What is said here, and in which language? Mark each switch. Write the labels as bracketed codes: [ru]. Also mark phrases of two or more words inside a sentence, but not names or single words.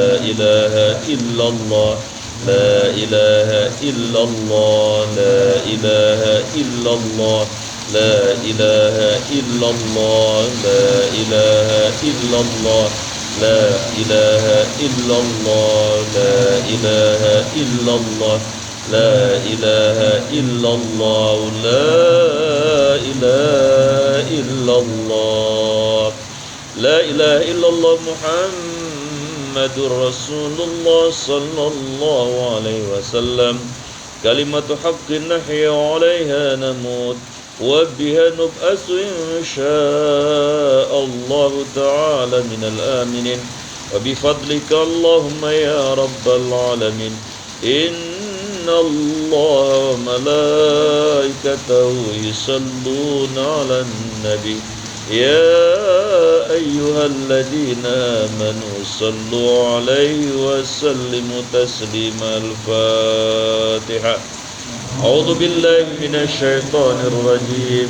[ar] إله إلا الله لا إله إلا الله لا إله إلا الله لا إله إلا الله لا إله إلا الله لا إله إلا الله لا إله إلا الله لا إله إلا الله لا إله إلا الله لا إله إلا الله محمد محمد رسول الله صلى الله عليه وسلم. كلمة حق نحيا عليها نموت وبها نبعث إن شاء الله تعالى من الآمنين وبفضلك اللهم يا رب العالمين. إن الله وملائكته يصلون على النبي. يا أيها الذين آمنوا صلوا عليه وسلموا تسليما. الفاتحة. أعوذ بالله من الشيطان الرجيم.